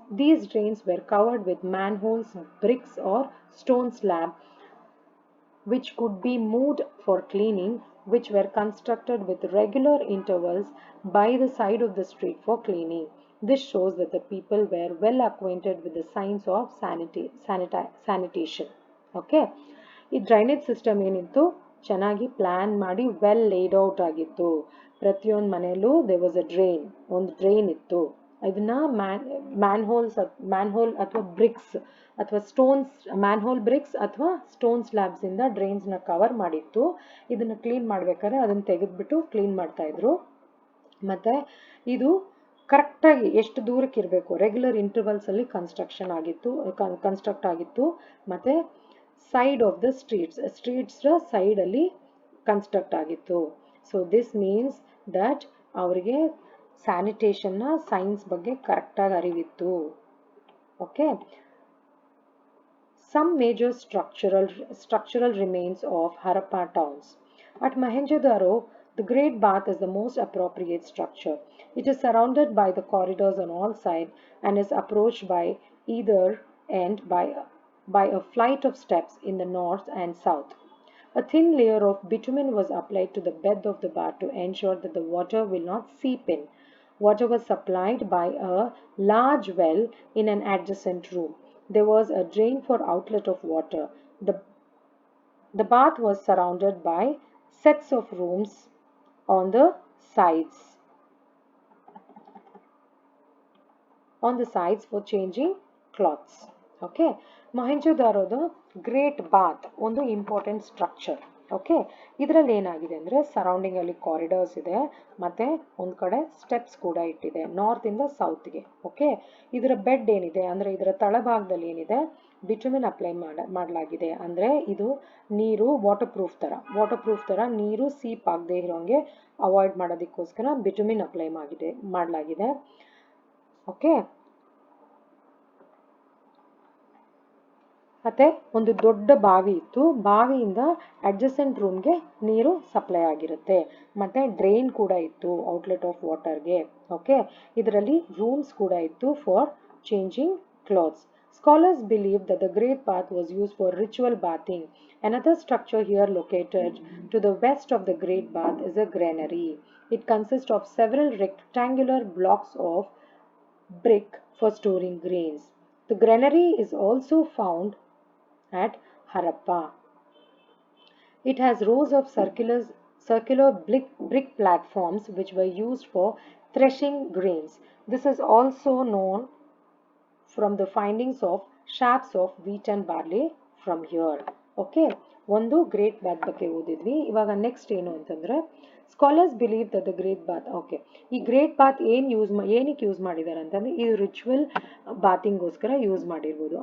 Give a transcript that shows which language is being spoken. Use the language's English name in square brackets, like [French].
[English] These drains were covered with manholes, bricks or stone slab which could be moved for cleaning, which were constructed with regular intervals by the side of the street for cleaning. This shows that the people were well acquainted with the science of sanitation. [Kannada] Okay, ಈ drainage system ಏನಿತ್ತು ಚೆನ್ನಾಗಿ plan ಮಾಡಿ [English] well laid out [Kannada] ಆಗಿತ್ತು. ಪ್ರತಿಯೊಂದು ಮನೆಯಲ್ಲೂ [English] there was [Kannada] ಒಂದು drain ಇತ್ತು. ಇದನ್ನ ಮ್ಯಾನ್ಹೋಲ್ ಅಥವಾ ಬ್ರಿಕ್ಸ್ ಅಥವಾ ಮ್ಯಾನ್ಹೋಲ್ ಬ್ರಿಕ್ಸ್ ಅಥವಾ ಸ್ಟೋನ್ ಸ್ಲ್ಯಾಬ್ಸ್ ಇಂದ ಡ್ರೈನ್ಸ್ನ ಕವರ್ ಮಾಡಿತ್ತು. ಇದನ್ನ ಕ್ಲೀನ್ ಮಾಡ್ಬೇಕಾದ್ರೆ ಅದನ್ನ ತೆಗೆದ್ಬಿಟ್ಟು ಕ್ಲೀನ್ ಮಾಡ್ತಾ ಇದ್ರು. ಮತ್ತು ಇದು ಕರೆಕ್ಟಾಗಿ ಎಷ್ಟು ದೂರಕ್ಕೆ ಇರಬೇಕು, ರೆಗ್ಯುಲರ್ ಇಂಟರ್ವಲ್ಸಲ್ಲಿ ಕನ್ಸ್ಟ್ರಕ್ಟ್ ಆಗಿತ್ತು. ಮತ್ತು [English] side of the ಸ್ಟ್ರೀಟ್ಸ್ನ [Kannada] ಸೈಡಲ್ಲಿ ಕನ್ಸ್ಟ್ರಕ್ಟ್ ಆಗಿತ್ತು. [English] so this means that [Kannada] ಅವರಿಗೆ ಸ್ಯಾನಿಟೇಷನ್ನ ಸೈನ್ಸ್ ಬಗ್ಗೆ ಕರೆಕ್ಟಾಗಿ ಅರಿವಿತ್ತು. Okay. [English] Some major structural remains of Harappa towns. At Mohenjo-daro, the Great Bath is the most appropriate structure. It is surrounded by the corridors on all sides and is approached by either end by a flight of steps in the north and south. A thin layer of bitumen was applied to the bed of the bath to ensure that the water will not seep in. Water was supplied by a large well in an adjacent room. There was a drain for outlet of water. The bath was surrounded by sets of rooms on the sides for changing clothes. Okay. [Kannada] ಮೊಹೆಂಜೊದಾರೋದ great Baat ಒಂದು important structure. Okay. ಇದರಲ್ಲಿ ಏನಾಗಿದೆ ಅಂದರೆ ಸರೌಂಡಿಂಗಲ್ಲಿ corridors ಇದೆ ಮತ್ತು ಒಂದು ಕಡೆ steps ಕೂಡ ಇಟ್ಟಿದೆ ನಾರ್ತಿಂದ ಸೌತ್ಗೆ. ಓಕೆ. ಇದರ ಬೆಡ್ ಏನಿದೆ ಅಂದರೆ ಇದರ ತಳಭಾಗದಲ್ಲಿ ಏನಿದೆ ಬಿಟುಮಿನ್ ಅಪ್ಲೈ ಮಾಡಲಾಗಿದೆ. ಅಂದರೆ ಇದು ನೀರು ವಾಟರ್ ಪ್ರೂಫ್ ಥರ ನೀರು ಸೀಪ್ ಆಗದೆ ಇರೋಂಗೆ ಅವಾಯ್ಡ್ ಮಾಡೋದಕ್ಕೋಸ್ಕರ ಬಿಟುಮಿನ್ ಅಪ್ಲೈ ಮಾಡಲಾಗಿದೆ. ಓಕೆ. ಮತ್ತು ಒಂದು ದೊಡ್ಡ ಬಾವಿ ಇತ್ತು, ಬಾವಿಯಿಂದ ಅಡ್ಜಸೆಂಟ್ ರೂಮ್ಗೆ ನೀರು ಸಪ್ಲೈ ಆಗಿರುತ್ತೆ. ಮತ್ತು ಡ್ರೈನ್ ಕೂಡ ಇತ್ತು [English] Outlet of ವಾಟರ್ಗೆ. [Kannada] ಓಕೆ. ಇದರಲ್ಲಿ ರೂಮ್ಸ್ ಕೂಡ ಇತ್ತು [English] For changing clothes. Scholars believe that the Great Bath was used for ritual bathing. Another structure here located to the west of the Great Bath is a granary. It consists of several rectangular blocks of brick for storing grains. The granary is also found at Harappa. It has rows of circular brick platforms which were used for threshing grains. This is also known from the findings of shafts of wheat and barley from here. [Kannada] Okay. ಒಂದು great Baat ಬಗ್ಗೆ ಓದಿದ್ವಿ. ಇವಾಗ next ಏನು ಅಂತಂದರೆ [English] Scholars believe that the Great Bath. [Kannada] Okay. ಈ great Baat ಏನಕ್ಕೆ use ಮಾಡಿದ್ದಾರೆ ಅಂತಂದರೆ ಇದು ರಿಚುವಲ್ ಬಾತಿಂಗೋಸ್ಕರ ಯೂಸ್ ಮಾಡಿರ್ಬೋದು.